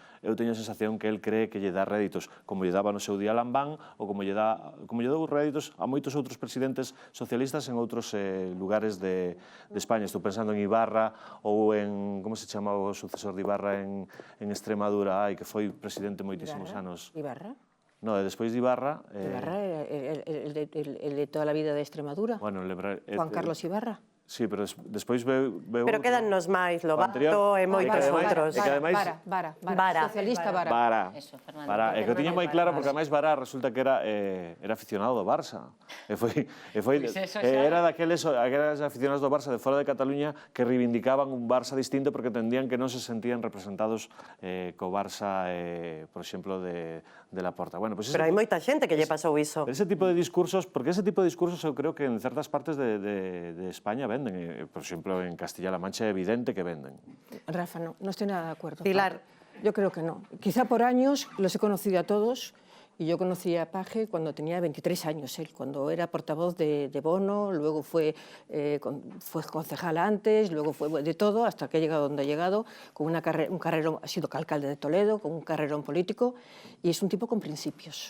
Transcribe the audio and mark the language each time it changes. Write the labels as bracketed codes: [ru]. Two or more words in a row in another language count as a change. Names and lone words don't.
[gl] Eu teño a sensación que el cree que lle dá réditos, como lle daba no seu día Lambán, ou como lle dou réditos a moitos outros presidentes socialistas en outros lugares de España. Estou pensando en Ibarra ou en, como se chamaba o sucesor de Ibarra en Extremadura, que foi presidente moitísimos anos. Ibarra? No, despois de Ibarra... Ibarra, el de toda a vida de Extremadura. Bueno, Juan Carlos Ibarra. Sí, pero despois veu... Pero quedannos máis Lobato e moitos outros. Vara. Socialista Vara. Vara. É que o tiña moi claro, porque ademais Vara resulta que era aficionado do Barça. Era daqueles aficionados do Barça de fora de Cataluña que reivindicaban un Barça distinto porque entendían que non se sentían representados co Barça, por exemplo, de Laporta. Pero hai moita xente que lle pasou iso. Ese tipo de discursos, porque ese tipo de discursos eu creo que en certas partes de España venden. Por exemplo, en Castilla-La Mancha é evidente que venden. [es] Rafa, no estoy nada de acuerdo. Pilar. Yo creo que no. Quizá por años los he conocido a todos, y yo conocí a Paje cuando tenía 23 años, él, cuando era portavoz de Bono, luego fue concejal antes, luego fue de todo, hasta que ha llegado donde ha llegado, con un carrerón, ha sido alcalde de Toledo, con un carrerón político, y es un tipo con principios.